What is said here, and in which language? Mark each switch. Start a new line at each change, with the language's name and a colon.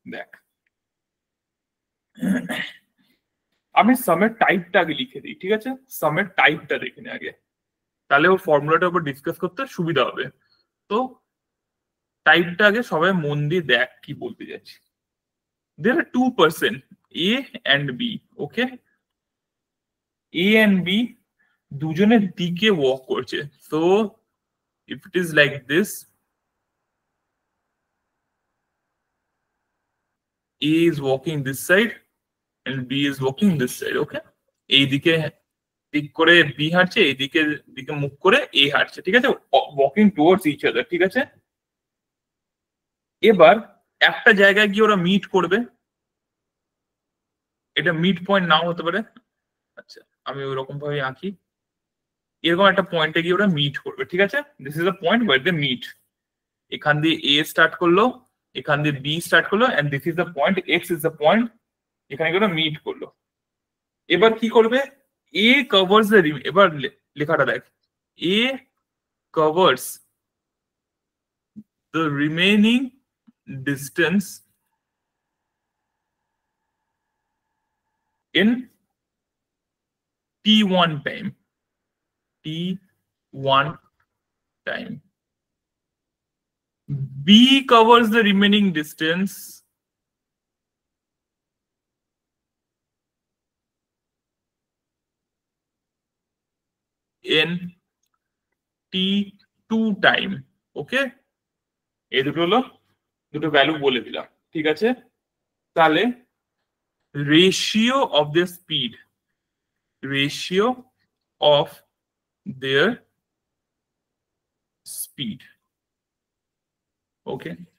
Bangla: দেখ, আমি সামের টাইপটা আগে লিখে দিই, ঠিক আছে? সামের টাইপটা দেখে নে আগে, তাহলে ওর ফর্মুলাটার উপর ডিসকাস করতে সুবিধা হবে। তো টাইপটা আগে সবাই মন দিয়ে দেখ কি বলতে যাচ্ছি।
English: there are two person A and B, okay? A and B
Bangla: দুজনের দিকে ওয়াক করছে,
English: so if it is like this, A is walking this side and B is walking this side, okay?
Bangla: এই দিকে দিক করে B হাঁটছে, এই দিকে মুখ করে A হাঁটছে, ঠিক আছে?
English: walking towards each other,
Bangla: ঠিক আছে? এবার একটা জায়গায় গিয়ে ওরা মিট করবে, এটা মিড পয়েন্ট নাও হতে পারে। আচ্ছা, আমি ওইরকম ভাবে আঁকি, এরকম একটা পয়েন্টে গিয়ে ওরা মিট করবে, ঠিক আছে?
English: This is the point where they meet.
Bangla: এখান দিয়ে এ স্টার্ট করলো,
English: এখান দিয়ে B start করলো, and this is the point, X is the point,
Bangla: এখানে গিয়ে ওরা মিট করলো। এবার কি করবে,
English: A covers the,
Bangla: এবার লেখাটা দেখ,
English: A covers the remaining distance in t1 time, t1 time. B covers the remaining distance in t2 time, okay?
Bangla: এই দুটো হলো দুটো ভ্যালু বলে দিলাম, ঠিক আছে? তাহলে
English: ratio of the speed, ratio of their speed,
Bangla: okay?